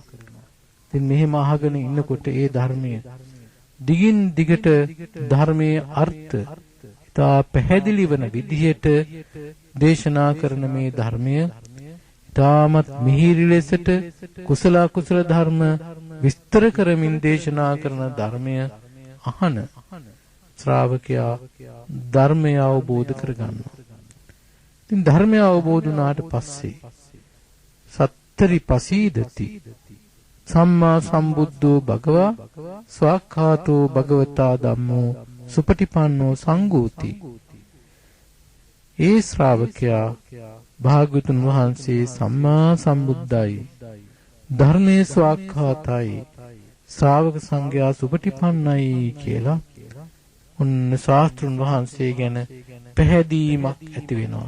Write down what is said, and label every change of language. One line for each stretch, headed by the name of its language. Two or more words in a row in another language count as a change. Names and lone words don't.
Sinhala: ඉතින් මෙහෙම අහගෙන ඉන්නකොට ඒ ධර්මය දිගින් දිගට ධර්මයේ අර්ථ ඉතා පැහැදිලි වන විදිහට දේශනා කරන මේ ධර්මය ඉතාමත් මිහිරි ලෙසට කුසල අකුසල ධර්ම විස්තර කරමින් දේශනා කරන ධර්මය අහන ශ්‍රාවකයා ධර්මය අවබෝධ කරගන්නවා. ඉතින් ධර්මය අවබෝධ වුණාට පස්සේ
Pali: සත්තරි පසීදති සම්මා සම්බුද්ධෝ භගවා ස්වාක්ඛාතෝ භගවතා ධම්මෝ සුපටිපන්නෝ සංඝෝති.
Sinhala: ඒ ශ්‍රාවකයා භාග්‍යවතුන් වහන්සේ සම්මා සම්බුද්ධයි, ධර්මයේ ස්වාක්ඛාතයි, ශ්‍රාවක සංඝයා සුපටිපන්නයි කියලා උන් ශාස්ත්‍රුන් වහන්සේ ගැන පැහැදීමක් ඇති වෙනවා.